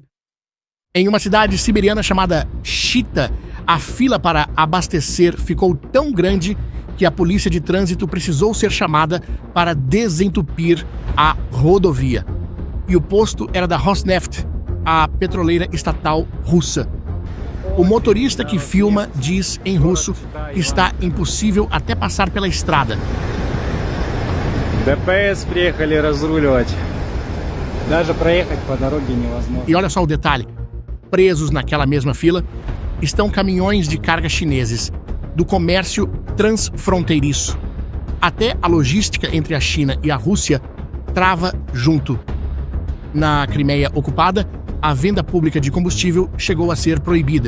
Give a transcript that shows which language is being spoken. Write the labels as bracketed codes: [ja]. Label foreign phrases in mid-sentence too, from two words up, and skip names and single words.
[pt] Em uma cidade siberiana chamada Chita, a fila para abastecer ficou tão grande que a polícia de trânsito precisou ser chamada para desentupir a rodovia. E o posto era da Rosneft, a petroleira estatal russa. O motorista que filma diz em russo que está impossível até passar pela estrada. [ru] ДПС приехали разруливать. Даже проехать по дороге невозможно. [pt] E olha só o detalhe. Presos naquela mesma fila estão caminhões de carga chineses, do comércio transfronteiriço. Até a logística entre a China e a Rússia trava junto. Na Crimeia ocupada, a venda pública de combustível chegou a ser proibida.